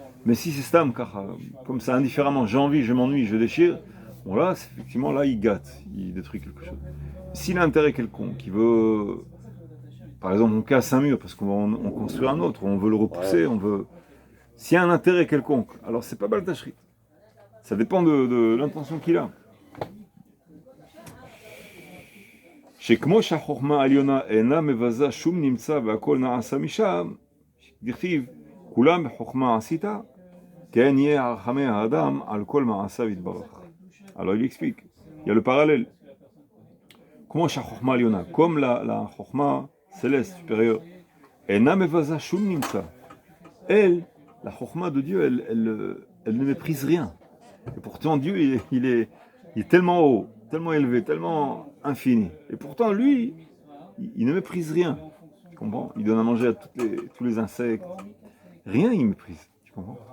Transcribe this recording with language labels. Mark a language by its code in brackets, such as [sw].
[fr] Mais si c'est stam, car comme ça indifféremment, j'ai envie, je m'ennuie, je déchire, bon là, effectivement, là il gâte, il détruit quelque chose. S'il a intérêt quelconque, qui veut, par exemple, on casse un mur parce qu'on construit un autre, on veut le repousser, on veut. S'il y a un intérêt quelconque, alors c'est pas baltashrit. Ça dépend de l'intention qu'il a. [he] שכמו שהחוכמה העליונה אינה מבזה שום נמצא והכל נעשה משם, דכתיב, כולם בחוכמה עשית, כן יהיה רחמי האדם על כל מעשיו יתברך. [fr] Alors il explique, il y a le parallèle. [he] כמו שהחוכמה העליונה, [fr] comme la חוכמה céleste supérieure, [he] אינה מבזה שום נמצא. [fr] Elle, la chokma de Dieu, elle ne méprise rien. Et pourtant, Dieu, il est tellement haut, tellement élevé, tellement infini. Et pourtant, lui, il ne méprise rien. Tu comprends? Il donne à manger à tous les insectes. Rien, il méprise. Tu comprends?